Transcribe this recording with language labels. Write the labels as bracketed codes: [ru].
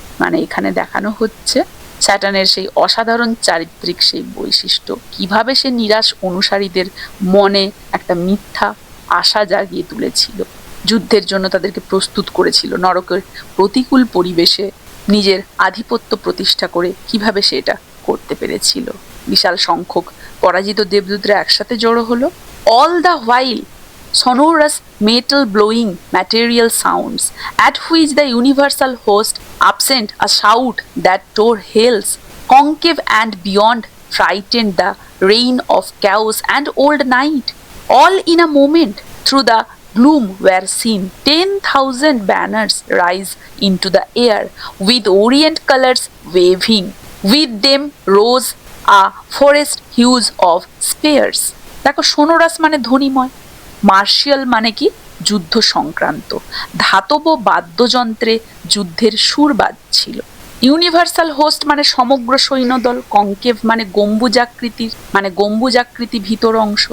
[bn] মানে এখানে দেখানো হচ্ছে স্যাটার্নের সেই অসাধারণ চারিত্রিক সেই বৈশিষ্ট্য, কিভাবে সে নিরাশ অনুসারীদের মনে একটা মিথ্যা আশা জাগিয়ে তুলেছিল, যুদ্ধের জন্য তাদেরকে প্রস্তুত করেছিল। নরকের প্রতিকূল পরিবেশে নিজের আধিপত্য প্রতিষ্ঠা করে কিভাবে সে এটা করতে পেরেছিল। বিশাল সংখ্যক পরাজিত দেবদূতরা একসাথে জড়ো হলো। [en] All the while sonorous metal blowing material sounds, at which the universal host upsent a shout that tore hills concave and beyond, frightened the reign of chaos and old night. All in a moment through the gloom were seen 10,000 banners rise into the air, with orient colors waving. With them rose a forest hues of spears. [bn] দেখো, সোনোরাস মানে ধ্বনিময়, Martial মানে কি যুদ্ধ সংক্রান্ত, ধাতব বাদ্যযন্ত্রে যুদ্ধের সুর বাজছিল। Universal host মানে সমগ্র সৈন্যদল, কনকেভ মানে গম্বুজাকৃতি ভিতর অংশ।